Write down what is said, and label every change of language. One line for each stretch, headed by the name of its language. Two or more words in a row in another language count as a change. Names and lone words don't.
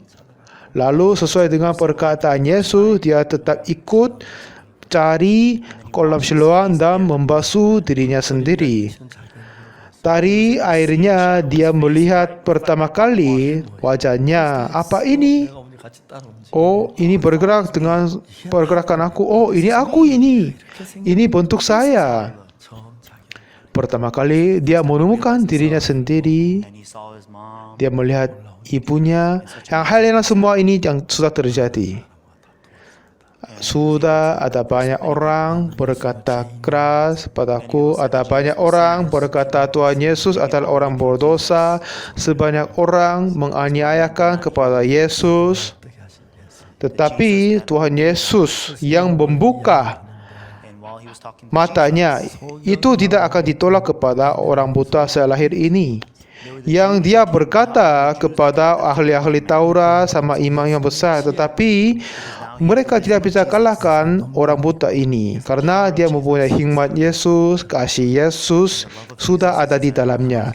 Indonesian: Lalu sesuai dengan perkataan Yesus, dia tetap ikut cari kolam Siloam dan membasuh dirinya sendiri. Dari airnya dia melihat pertama kali wajahnya. Apa ini?
Korean: 내가 오늘 같이 따라오지.
Indonesian: Oh, ini bergerak dengan pergerakan aku. Oh, ini aku ini. Ini bentuk saya.
Korean: 처음 자기
Indonesian: Pertama kali dia menemukan dirinya sendiri.
English: And he saw his mom.
Indonesian: Dia melihat ibunya. Hal yang semua ini yang sudah terjadi. Sudah ada banyak orang berkata keras padaku, ada banyak orang berkata Tuhan Yesus adalah orang berdosa, sebanyak orang menganiayakan kepada Yesus. Tetapi Tuhan Yesus yang membuka
English: And while he was talking to
Indonesian: matanya, itu tidak akan ditolak kepada orang buta selahir ini. Yang dia berkata kepada ahli-ahli Taurat sama imam yang besar, tetapi mereka tidak bisa kalahkan orang buta ini karena dia mempunyai hikmat Yesus, kasih Yesus sudah ada di dalamnya.